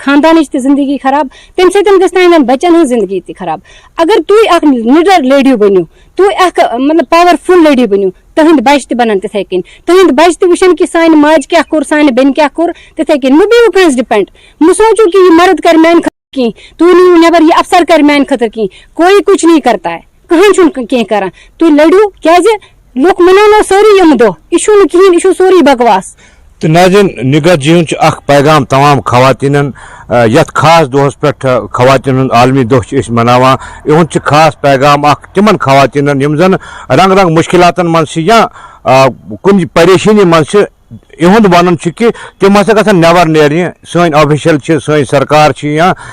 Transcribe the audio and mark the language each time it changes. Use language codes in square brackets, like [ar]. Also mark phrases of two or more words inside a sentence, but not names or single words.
[ks] خاندانٕچ تہِ زندگی خراب تَمہِ سۭتۍ گژھِ تُہنٛدٮ۪ن بچن ہٕنٛز زندگی تہِ خراب اگر تُہۍ اکھ [en] leader lady [ks] بٔنِو تُہۍ اکھ مطلب [en] powerful lady [ks] بٔنِو تُہنٛدۍ بچہِ تہِ بنن تِتھٕے کٔنۍ تُہنٛدۍ بچہِ تہِ وٕچھن کہِ سانہِ ماجہِ کیاہ کوٚر سانہِ بیٚنہِ کیاہ کوٚر تِتھٕے کٔنۍ مہٕ بِہِو کٲنٛسہِ ڈِپینڈ مہٕ سوٗنچِو کہِ یہِ مرد کرِ میانہِ خٲطرٕ کینٛہہ تُہۍ نِیِو نٮ۪بر یہِ افسر کرِ میانہِ خٲطرٕ کینٛہہ [ur] کوئی کچھ نہیں کرتا ہے [ks] کٕہٕنۍ چھُنہٕ کینٛہہ کران تُہۍ لٔڑِو کیازِ لُکھ مناونو سٲری یِم دۄہ یہِ چھُنہٕ کِہینۍ یہِ چھُ سورُے بکواس تو ناظرین نگہت جی ہُنٛد اکھ پیغام تمام خواتینن یتھ خاص دۄہس پٮ۪ٹھ خواتین ہُنٛد عالمی دۄہ چھِ أسۍ مناوان یِہُنٛد چھُ خاص پیغام اکھ تِمن خواتینن یِم زن رنگ رنگ مُشکلاتن منٛز چھِ یا کُنہِ پریشٲنی منٛز چھِ یِہُنٛد ونُن چھُ کہِ تِم ہسا گژھن نٮ۪بر نیرنہِ سٲنۍ آفیشل چھِ سٲنۍ سرکار چھِ یا